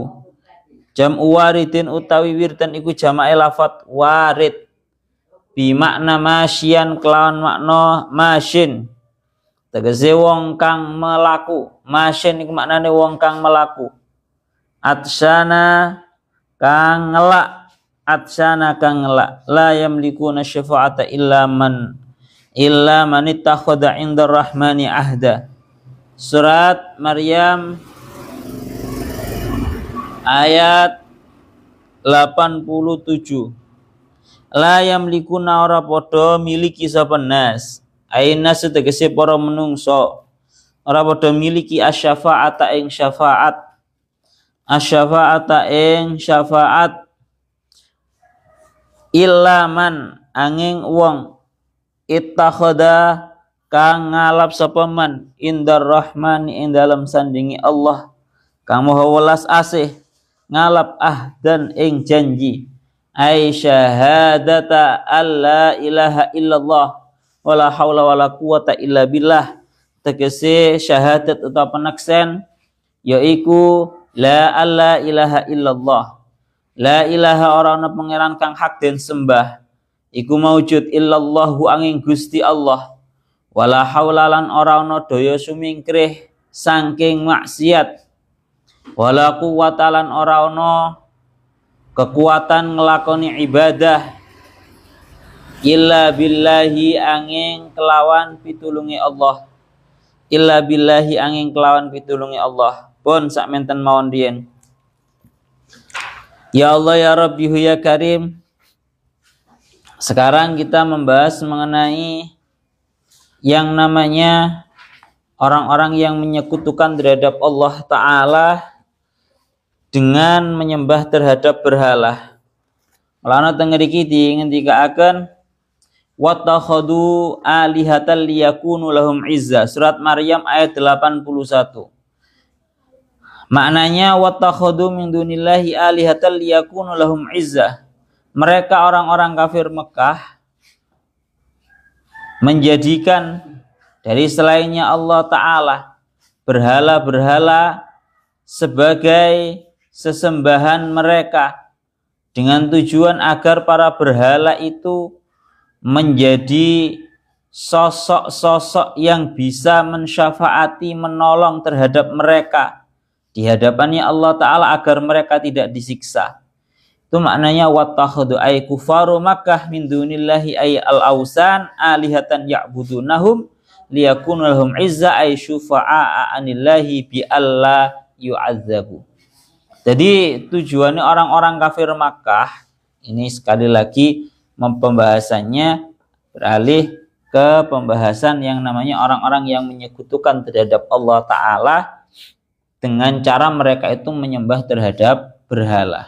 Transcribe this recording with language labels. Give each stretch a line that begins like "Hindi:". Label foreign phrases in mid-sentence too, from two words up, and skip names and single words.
Arabic: جمع وارد
Javanese: utawi wirdan iku jamae lafat warid
Arabic: بمعنى ماشيا
Javanese: kelawan makna masyin, tegese wong kang melaku. Masyin iku maknane wong kang melaku. Atsyana kang ngelak, atsyana kang ngelak.
Arabic: لا يملكون الشفاعة إلا من اتخذ عند الرحمن عهدا.
Javanese: Surat Maryam ayat 87.
Arabic: لا يملكون
Javanese: ora padha miliki sapa nas. Aina tegese para menungso ora padha miliki asy-syafa'ata ing syafaat. Asy-syafa'ata ing syafaat
Arabic: إلا من
Javanese: angin wong ittakhadha kang ngalap sapa man
Arabic: عند الرحمن
Javanese: ing dalam sandingi Allah kang maha welas asih ngalap ahdan ing janji.
Arabic: أي شهادة أن لا إله إلا الله ولا حول ولا قوة إلا بالله,
Javanese: tegese syahadat utawa peneksen yaiku
Arabic: لا إله إلا الله. لا إله
Javanese: ora ana pangeran kang hak den sembah iku maujud illallahu angin Gusti Allah.
Arabic: ولا حول
Javanese: lan ora ana daya sumingkrih saking maksiat.
Arabic: ولا قوة
Javanese: lan ora ana kekuatan nglakoni ibadah
Arabic: إلا بالله
Javanese: angin kelawan pitulungi Allah.
Arabic: إلا بالله
Javanese: angin kelawan pitulungi Allah. Pun sak menten mawon riyen.
Arabic: يا الله يا رب يا كريم.
Indonesian: Sekarang kita membahas mengenai yang namanya orang-orang yang menyekutukan terhadap Allah Ta'ala dengan menyembah terhadap berhala.
Javanese: Lana tengeriki dingendikaaken
Arabic: واتخذوا آلهة ليكونوا لهم عزا.
Indonesian: Surat Maryam ayat 81.
Arabic: Maknanya واتخذوا من دون الله آلهة ليكونوا لهم عزا.
Indonesian: Mereka orang-orang kafir Mekah menjadikan dari selainnya Allah Ta'ala berhala-berhala sebagai sesembahan mereka dengan tujuan agar para berhala itu menjadi sosok-sosok yang bisa mensyafaati, menolong terhadap mereka di hadapannya Allah Ta'ala agar mereka tidak disiksa. Itu maknanya
Arabic: واتخذوا أي كفار مكة من دون الله أي الأوثان آلهة يعبدونهم ليكونوا لهم عزا أي شفعاء عند الله بأن لا يعذبوا.
Indonesian: Jadi tujuannya orang-orang kafir Makkah ini sekali lagi pembahasannya beralih ke pembahasan yang namanya orang-orang yang menyekutukan terhadap Allah Ta'ala dengan cara mereka itu menyembah terhadap berhala.